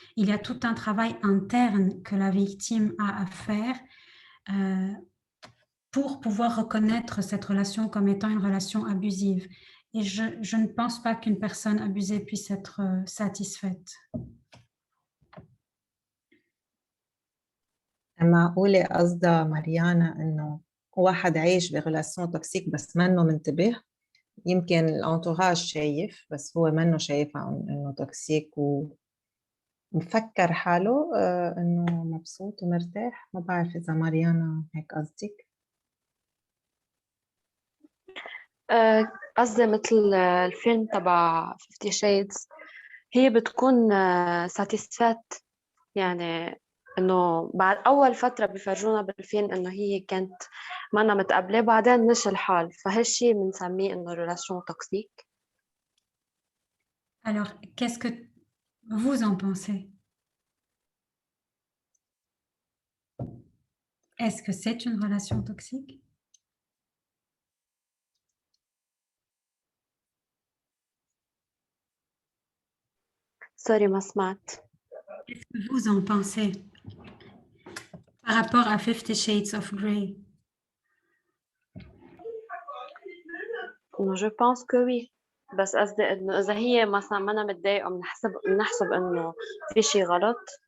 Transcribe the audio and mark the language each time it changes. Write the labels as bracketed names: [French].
[French] Il y a tout un travail interne que la victime a à faire pour pouvoir reconnaître cette relation comme étant une relation abusive. Et je ne pense pas qu'une personne abusée puisse être satisfaite. [Arabic] معقولة قصدها ماريانا إنه واحد عايش بريلاسيون توكسيك بس منه منتبه؟ يمكن الانتوراج شايف بس هو منه شايفها إنه توكسيك ومفكر حاله إنه مبسوط ومرتاح. ما بعرف إذا ماريانا هيك قصدك. قصدي مثل الفيلم تبع 50 Shades، هي بتكون ساتيسفات، يعني انه بعد اول فتره بيفرجونا بالفيلم انه هي كانت مانا متقبله، بعدين مش الحال، فهالشي بنسميه انه ريلاسيون توكسيك. [French] Alors, qu'est-ce que vous en pensez? Est-ce que c'est une relation toxique? [Arabic] سوري ما سمعت. [French] Qu'est-ce que vous en pensez par rapport à 50 Shades of Grey? Je pense que oui، [Arabic] بس قصدي انه اذا هي مثلا مانا متضايقه بنحسب انه في شيء غلط.